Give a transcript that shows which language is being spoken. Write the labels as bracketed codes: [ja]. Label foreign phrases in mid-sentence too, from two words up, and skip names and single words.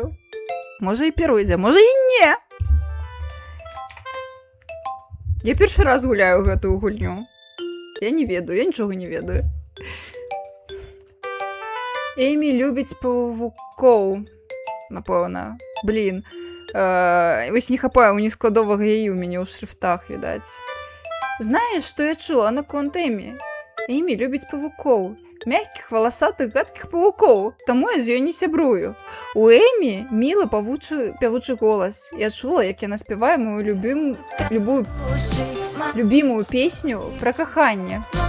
[be] Можа і перойдзе, можа і не. Я першы раз гуляю гэтую гульню. Я не ведаю, я нічога не ведаю. Эймі любіць павукоў. Напэўна. Блін. Вось не хапае ў нескладовага яі ў мяне ў шрифтах, відаць. [ru] Знаешь, что я [be] чула наконт [ru] Эми? Эми любит павуков. Мягких, волосатых, гадких павуков. [be] Тому я з ёй не сябрую. [ru] У Эми милый пявучы голос. [be] Я чула, як яна спявае [ru] мою любимую песню про [be] каханне.